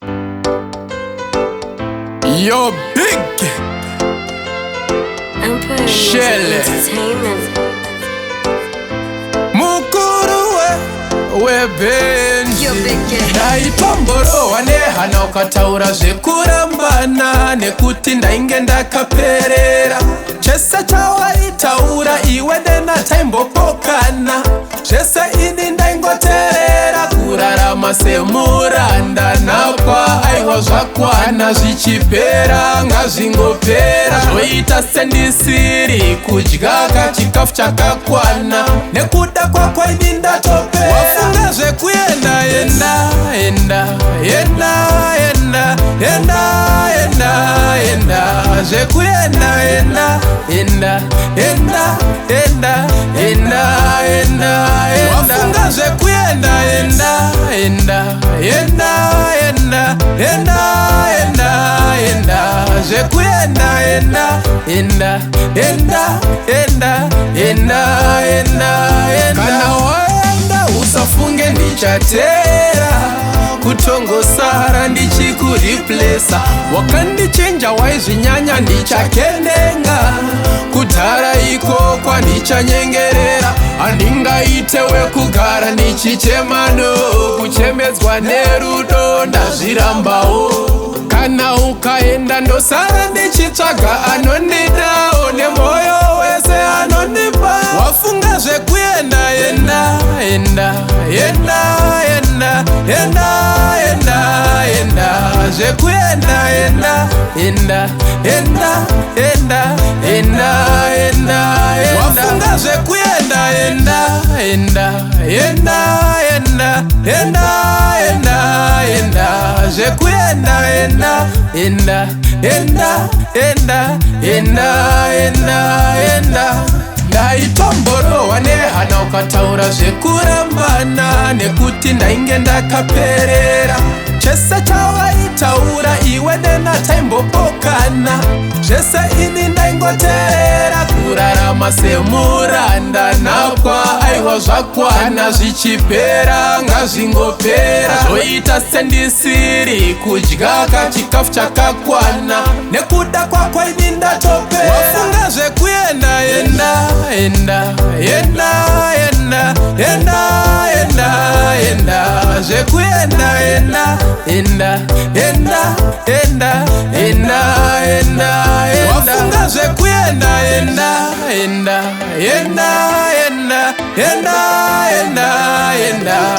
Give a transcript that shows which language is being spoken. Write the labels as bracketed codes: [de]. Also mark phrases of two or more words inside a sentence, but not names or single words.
[en] Yo, big Empire Music Shell. Entertainment. [sn] Mukuru we, we benzi. [en] Yo, big Shell. [sn] Ndaitomborowa nehana ukataura zvekurambana, nekuti ndainge ndakaperera. Chese chawaitaura iwe dena taimbopokana. Zvese ini ndaingoteerera, kurarama semuranda nakwa. Aiwa, zvakwana, zvichipera ngazvingopera. Zvoita sendisiri kudya kachikafu chakakwana. Nekuda kwako ini ndatopera. Wafunga zvekuenda, enda, enda, enda, enda, enda, enda, enda. Zvekuenda, enda, enda, enda, enda, enda, enda. Wafunga zvekuenda, enda, enda, enda, enda, enda, enda, enda. Zvekuenda, enda, enda, enda, enda, enda, enda, enda. Kana waenda usafunge ndichatera, kutongosara ndichikuriplesa. Wakandichenja waizvinyanya ndichakendenga, kudhara iko kwandichanyengerera. Handingaite wekugara ndichichemano, kuchemedzwa nerudo ndazvirambawo. Kana ukaenda ndosara ndichitsvaga anondidawo, nemwoyo wese anondipa. Wafunga zvekuenda, enda, enda, enda, enda, enda, enda, enda. Zvekuenda, enda, enda, enda, enda, enda, enda, enda. Wafunga zvekuenda, enda, enda, enda, enda, enda, enda, enda. Zvekuenda, enda, enda, enda, enda, enda, enda, enda. Ndaitomborowa nehana ukataura zvekurambana, nekuti ndainge ndakaperera. Chese chawaitaura iwe nena taimbopokana. Zvese ini ndaingoteerera, kurarama semuranda nakwa. Aiwa, zvakwana, zvichipera ngazvingopera. Zvoita sendisiri kudya kachikafu chakakwana. Nekuda kwako ini ndatopera. Wafunga zvekuenda, enda, enda, enda, enda, enda, enda, enda. Zvekuenda, enda, enda, enda, enda, enda, enda, enda. Wafunga zvekuenda, enda, enda, enda, enda, enda, enda.